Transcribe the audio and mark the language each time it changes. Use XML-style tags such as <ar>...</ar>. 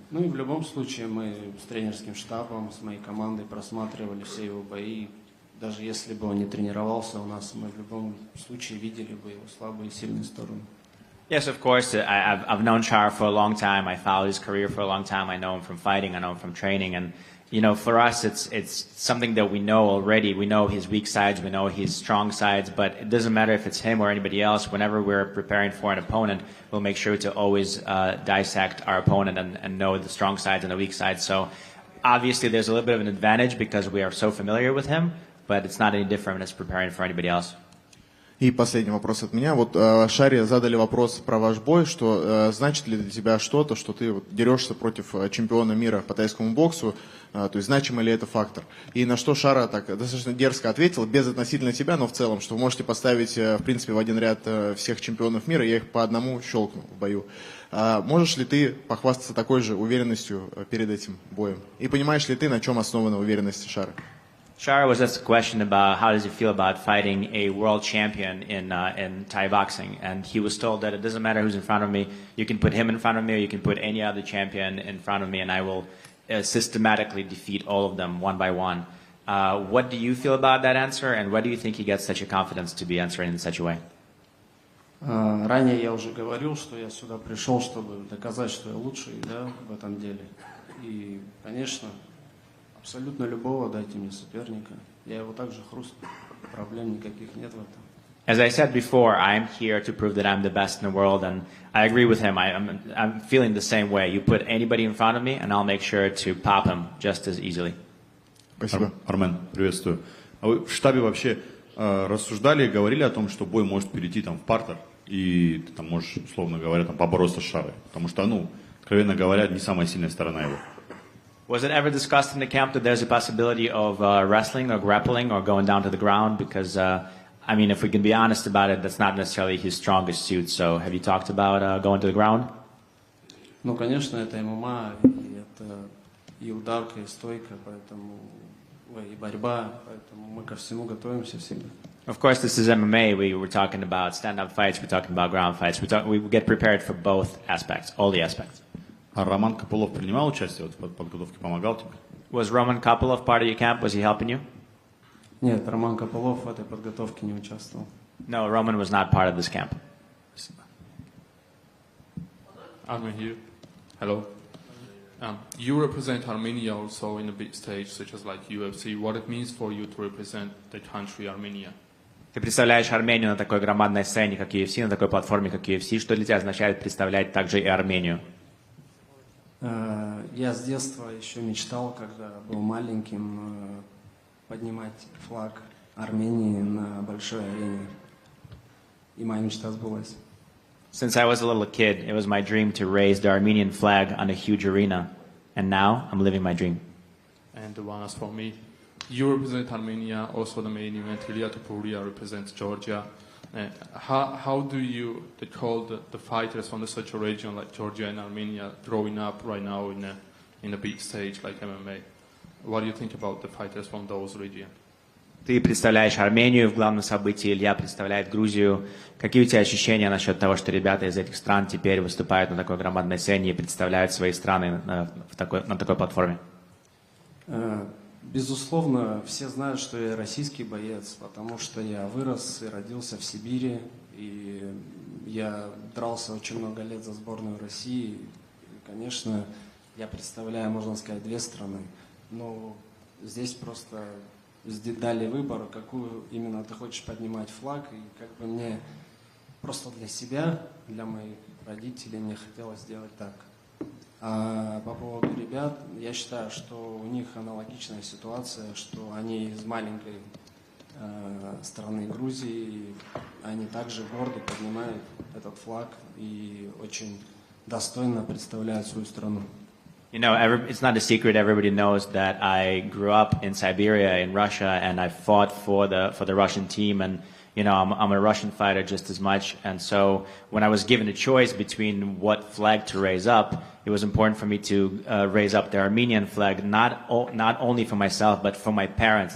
<ru>Ну и в любом случае мы с тренерским штабом, с моей командой просматривали все его бои. Даже если бы он не тренировался у нас, мы в любом случае видели бы его слабые и сильные стороны.</ru> <en>Yes, of course. I've known Shara for a long time. I followed his career for a long time. I know him from fighting. I know him from training. And, for us, it's something that we know already. We know his weak sides. We know his strong sides. But it doesn't matter if it's him or anybody else. Whenever we're preparing for an opponent, we'll make sure to always dissect our opponent and know the strong sides and the weak sides. So, obviously, there's a little bit of an advantage because we are so familiar with him. But it's not any different as preparing for anybody else.</en> <ru>И последний вопрос от меня. Вот Шаре задали вопрос про ваш бой, что значит ли для тебя что-то, что ты дерешься против чемпиона мира по тайскому боксу, то есть значимый ли это фактор? И на что Шара так достаточно дерзко ответил, без относительно тебя, но в целом, что вы можете поставить, в принципе, в один ряд всех чемпионов мира, я их по одному щелкну в бою. Можешь ли ты похвастаться такой же уверенностью перед этим боем? И понимаешь ли ты, на чем основана уверенность Шары?</ru> <en>Shara was asked a question about how does he feel about fighting a world champion in Thai boxing, and he was told that it doesn't matter who's in front of me. You can put him in front of me, or you can put any other champion in front of me, and I will systematically defeat all of them one by one. What do you feel about that answer, and why do you think he gets such a confidence to be answering in such a way?</en> <ru>Ранее я уже говорил, что я сюда пришел, чтобы доказать, что я лучший, да, в этом деле. И, конечно, абсолютно любого дайте мне соперника. Я его также хрустну. Проблем никаких нет в этом.</ru> <en>As I said before, I'm here to prove that I'm the best in the world, and I agree with him. I'm feeling the same way. You put anybody in front of me, and I'll make sure to pop him just as easily.</en> <ru>Спасибо. Армен, приветствую. А вы в штабе вообще рассуждали, говорили о том, что бой может перейти там в партер, и ты там можешь, условно говоря, там побороться с Шарой? Потому что, откровенно говоря, не самая сильная сторона его.</ru> <en>Was it ever discussed in the camp that there's a possibility of wrestling or grappling or going down to the ground? Because, if we can be honest about it, that's not necessarily his strongest suit. So have you talked about going to the ground?</en> <ru>Ну, конечно, это ММА, и это и ударка, и стойка, поэтому и борьба, поэтому мы ко всему готовимся всегда.</ru> <en>Of course, this is MMA. We were talking about stand-up fights. We're talking about ground fights. We get prepared for both aspects, all the aspects.</en> <ru>А Роман Копылов принимал участие в подготовке, помогал тебе?</ru> <en>Was Roman Kopylov part of your camp? Was he helping you?</en> <ru>Нет, Роман Копылов в этой подготовке не участвовал.</ru> <en>No, Roman was not part of this camp. Armen here. Hello. You represent Armenia also in a big stage, such as like UFC. What it means for you to represent the country Armenia?</en> <ru>Ты представляешь Армению на такой громадной сцене, как UFC, на такой платформе, как UFC. Что для тебя означает представлять также и Армению? Я с детства еще мечтал, когда был маленьким, поднимать флаг Армении на большой арене. И моя мечта сбылась.</ru> <en>Since I was a little kid, it was my dream to raise the Armenian flag on a huge arena. And now I'm living my dream. And the one as for me. You represent Armenia, also the main event. Ilia Topuria represents Georgia. How do you call the fighters from such a region like Georgia and Armenia growing up right now in a big stage like MMA? What do you think about the fighters from those regions?</en> <ru>Ты представляешь Армению в главном событии, Илья представляет Грузию. Какие у тебя ощущения насчет того, что ребята из этих стран теперь выступают на такой громадной сцене и представляют свои страны на такой платформе? Безусловно, все знают, что я российский боец, потому что я вырос и родился в Сибири, и я дрался очень много лет за сборную России. И, конечно, я представляю, можно сказать, две страны. Но здесь просто дали выбор, какую именно ты хочешь поднимать флаг, и как бы мне просто для себя, для моих родителей мне хотелось сделать так. А по поводу ребят, я считаю, что у них аналогичная ситуация, что они из маленькой страны Грузии, и они также гордо поднимают этот флаг и очень достойно представляют свою страну.</ru> <en>You know, it's not a secret. Everybody knows that I grew up in Siberia, in Russia, and I fought for the Russian team. And you know, I'm a Russian fighter just as much. And so, when I was given a choice between what flag to raise up, it was important for me to raise up the Armenian flag, not only for myself, but for my parents.</en>